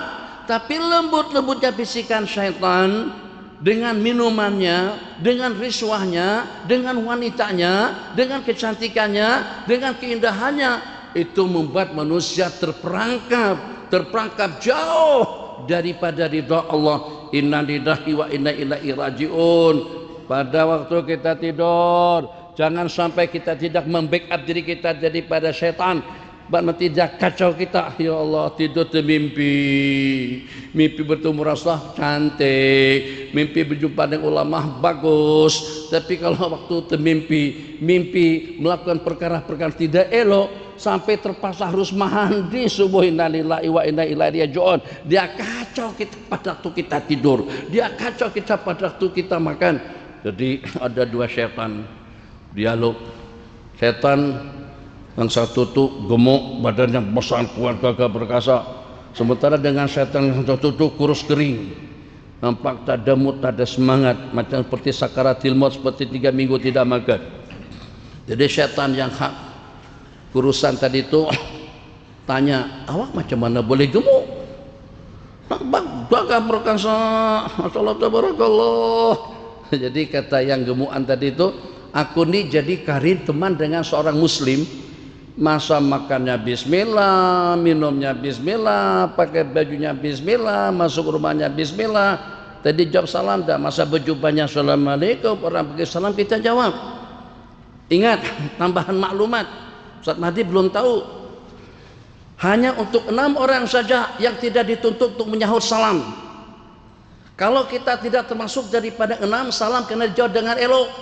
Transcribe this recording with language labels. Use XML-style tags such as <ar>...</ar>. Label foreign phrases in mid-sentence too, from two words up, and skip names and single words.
<ms>Tapi lembut-lembutnya bisikan syaitan dengan minumannya, dengan riswahnya, dengan wanitanya, dengan kecantikannya, dengan keindahannya, itu membuat manusia terperangkap jauh daripada ridha Allah.</ms> <ar>Inna lillahi wa inna ilaihi rajiun.</ar> <ms>Pada waktu kita tidur, jangan sampai kita tidak membackup diri kita daripada setan. Bak nanti dia kacau kita. Ya Allah, tidur termimpi, mimpi bertemu Rasulullah cantik, mimpi berjumpa dengan ulama bagus. Tapi kalau waktu termimpi, mimpi melakukan perkara-perkara tidak elok, sampai terpaksa harus mandi subuh,</ms> <ar>innalillahi wa inna ilaihi raji'un.</ar> <ms>Dia kacau kita pada waktu kita tidur, dia kacau kita pada waktu kita makan. Jadi ada dua setan dialog. Setan yang satu tuh gemuk, badannya besar, kuat, gagah perkasa. Sementara dengan setan yang satu tuh kurus kering, nampak tak ada mood, tak ada semangat, macam seperti sakaratil maut, seperti 3 minggu tidak makan. Jadi setan yang hak kurusan tadi itu tanya, awak macam mana boleh gemuk? Nampak gagah perkasa,</ms> <ar>masyaallah tabarakallah.</ar> <ms>Jadi kata yang gemukan tadi itu, aku nih jadi karir teman dengan seorang muslim, masa makannya bismillah, minumnya bismillah, pakai bajunya bismillah, masuk rumahnya bismillah. Tadi jawab salam dah, masa berjumpanya assalamualaikum, orang pergi salam kita jawab. Ingat, tambahan maklumat, Ustaz Mahdi belum tahu, hanya untuk 6 orang saja yang tidak dituntut untuk menyahut salam. Kalau kita tidak termasuk daripada 6, salam kena dijawab dengan elok.</ms>